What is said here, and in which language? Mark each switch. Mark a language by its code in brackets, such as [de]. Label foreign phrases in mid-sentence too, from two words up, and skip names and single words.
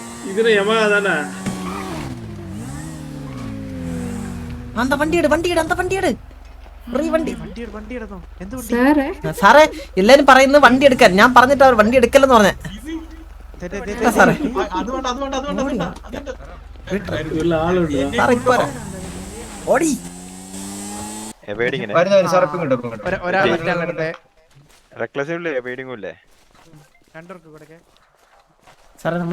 [ml] ഇതിന് യമഹ தானே [ta] அந்த வண்டி எடு அந்த [ml] വണ്ടി എട് വണ്ടി സാറേ എല്ലാരും പറയുന്നത് വണ്ടി എടുക്കാൻ ഞാൻ പറഞ്ഞിട്ട് അവർ വണ്ടി എടുക്കല്ലെന്ന് പറഞ്ഞേ സാറേ ഓടി സാറേ നമ്മള്